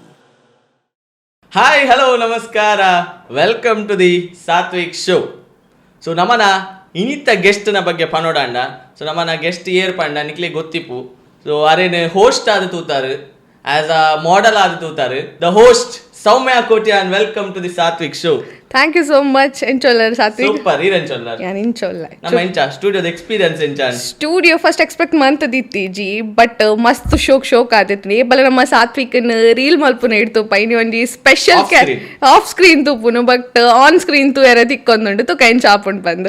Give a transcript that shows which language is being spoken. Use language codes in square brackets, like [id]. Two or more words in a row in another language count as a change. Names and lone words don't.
[en] Hi, hello, ನಮಸ್ಕಾರ. welcome to the Satvik show. [tcy] ಸೊ ನಮ್ಮನ ಇನ್ನಿತ್ತ ಗೆಸ್ಟ್ನ ಬಗ್ಗೆ ಪನೋಡಾಂಡ. ಸೊ ನಮ್ಮನ ಗೆಸ್ಟ್ ಏರ್ ಪಂಡ ನಿಕ್ಲೆ ಗೊತ್ತಿಪ್ಪು. ಸೊ ಅರೇನು ಹೋಸ್ಟ್ ಆದ ತೂತಾರು [en] as a model [tcy] ಆದ ತೂತಾರು. [en] the host Soumya Kotia and welcome to the Satvik show. Thank you so much encholler Satvik. [tcy] Super, irencholler. ಯಾನ್ ಇಂಚೋಲ್ಲ. ನಮ್ಮ ಎಂಚ ಸ್ಟುಡಿಯೋದ ಎಕ್ಸ್ಪೀರಿಯನ್ಸ್ ಎಂಚಾನ್. ಸ್ಟುಡಿಯೋ ಫಸ್ಟ್ ಎಕ್ಸ್ಪೆಕ್ಟ್ ಮಂತದಿತ್ತಿ ಜಿ ಬಟ್ ಮಸ್ತ್ ಶೋಕ್ ಆದಿತ್ತು ಏಬಲ ನಮ್ಮ ಸಾತ್ವಿಕನ್ ರೀಲ್ ಮಲ್ಪುನ ಇಡ್ತು ಪೈನಿ ಒಂಜಿ ಸ್ಪೆಷಲ್ [en] off screen [tcy] ತೂಪುನು ಬಟ್ [en] on screen [tcy] ತು ಎರ ತಿಕ್ಕೊಂದುಂಡು ತು ಕೈನ್ ಚಾಪುಂಡು ಬಂದು.